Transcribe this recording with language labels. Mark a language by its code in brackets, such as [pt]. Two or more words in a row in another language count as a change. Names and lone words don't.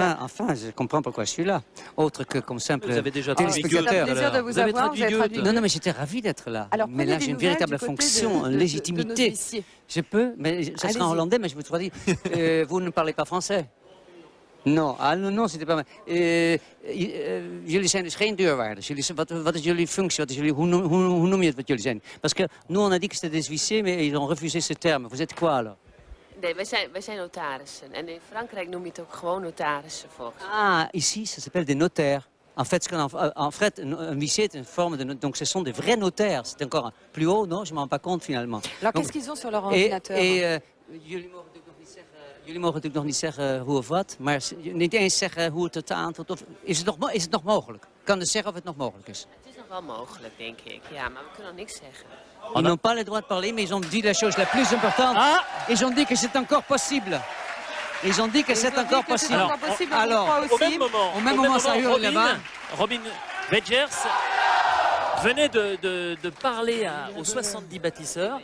[fr] Enfin, je comprends pourquoi je suis là. Autre que comme simple téléspectateur. C'est un plaisir de vous avoir. Vous avez traduit. Non, mais j'étais ravi d'être là. Alors, mais là, j'ai une véritable fonction, une légitimité. Je peux, mais ça sera en hollandais, mais je vous dis, vous ne parlez pas français. Non, non, c'était pas mal. [nl] Jullie zijn dus geen deurwaarders. Wat is jullie functie? Hoe noem je het wat jullie zijn? [fr] Parce que nous, on a dit que c'était des huissiers, mais ils ont refusé ce terme. Vous êtes quoi, alors? [nl] Nee, wij zijn notarissen. En in Frankrijk noem je het ook gewoon notarissen, volgens mij. [fr] Ah, ici, ça s'appelle des notaires. En fait, un huissier est une forme de... Donc, ce sont des vrais notaires. C'est encore plus haut, non? Je ne m'en rends pas compte, finalement. Alors, qu'est-ce qu'ils ont sur leur ordinateur? [nl] Jullie mogen natuurlijk nog niet zeggen hoe of wat, maar niet eens zeggen hoe het aantoont. Is het nog mogelijk? Kan dus zeggen of het nog mogelijk is? Het is nog wel mogelijk, denk ik. Ja, maar we kunnen nog niks zeggen. [fr] Ils n'ont pas le droit de parler, mais ils ont dit la chose la plus importante. Ils ont dit que c'est encore possible. Ils ont dit que c'est encore possible. Alors, au même moment, ça hurle là-bas. Robin Bedgers venait de parler aux 70 bâtisseurs.